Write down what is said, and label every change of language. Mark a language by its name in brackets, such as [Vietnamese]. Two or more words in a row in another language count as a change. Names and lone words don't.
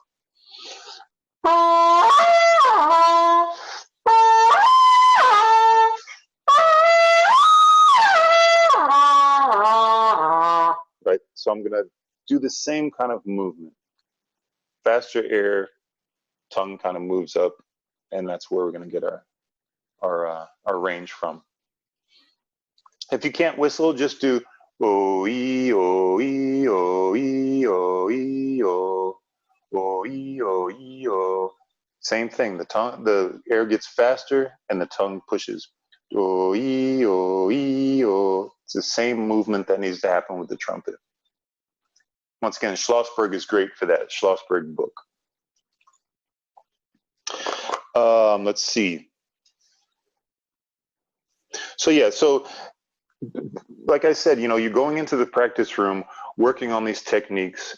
[English] Right, so I'm gonna do the same kind of movement. Faster air, tongue kind of moves up, and that's where we're gonna get our range from. If you can't whistle, just do o-ee, o-ee, o-ee, o-ee, o, o-ee, o-ee, o. Same thing, the air gets faster and the tongue pushes. O-ee, o-ee, o. It's the same movement that needs to happen with the trumpet. Once again, Schlossberg is great for that, Schlossberg book. Let's see. So yeah, so like I said, you're going into the practice room, working on these techniques.